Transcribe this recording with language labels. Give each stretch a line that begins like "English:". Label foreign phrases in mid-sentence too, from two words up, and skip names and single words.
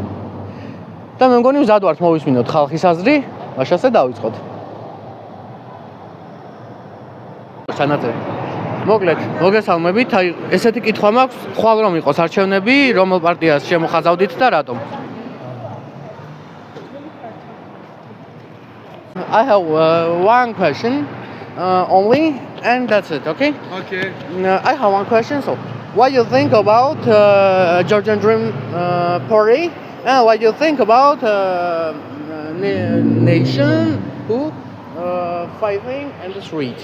Georgian: და მე მგონი მზად ვართ მოვისმინოთ ხალხის აზრი, მაშასე დავიწყოთ. სანაცვლოდ მოკლედ, მოგესალმებით, აი ესეთი კითხვა მაქვს, ხვალ რომ იყოს არჩევნები, რომელ პარტიას შემოხაზავდით და რატომ?
English: I have one question only, and that's it, okay? Okay. I have one question, so what do you think about Georgian Dream Party, and what do you think about nation who fighting in the street?